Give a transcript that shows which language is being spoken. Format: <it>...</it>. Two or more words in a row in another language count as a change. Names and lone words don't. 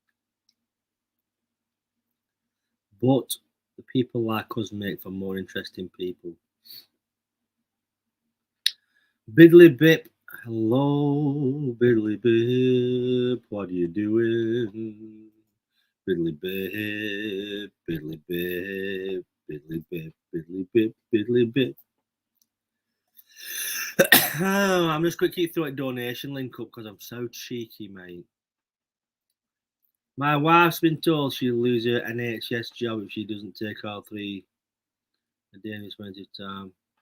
<en>But the people like us make for more interesting people. Biddly Bip, hello, Biddly Bip, what are you doing? Biddly Bip, Biddly Bip, Biddly Bip, Biddly Bip, Biddly Bip. I'm just going to keep throwing donation link up because I'm so cheeky, mate. My wife's been told she'll lose her NHS job if she doesn't take all 3 a day in this winter time.</en>